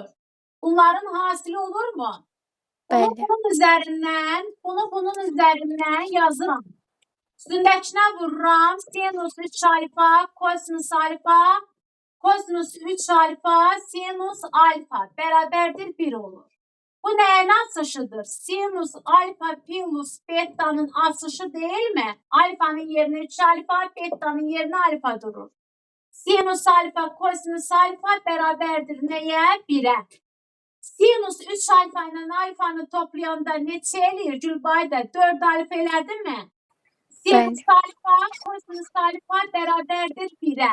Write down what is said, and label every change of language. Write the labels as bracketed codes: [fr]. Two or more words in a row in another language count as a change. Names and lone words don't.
[az] Bunların hasili olurmu? Bunu bunun üzərindən yazıram. Üstündəkinə vururam. Sinus 3 alfa, kosinus alfa, kosinus 3 alfa, sinus alfa bərabərdir 1 olur. Bu nəyin asışıdır? Sinus alfa plus beta'nın asışı [tr] değil mi? [az] Alfanın yerine 3 alfa, beta'nın yerine alfa durur. Sinus alfa, kosinus alfa bərabərdir nəyə? 1'ə. Sinus 3 alfa ilə alfanı toplayanda neçə eləyir Gülbayda? 4 alfa elədi mi? Sinus alfa, kosinus alfa bərabərdir 1'ə.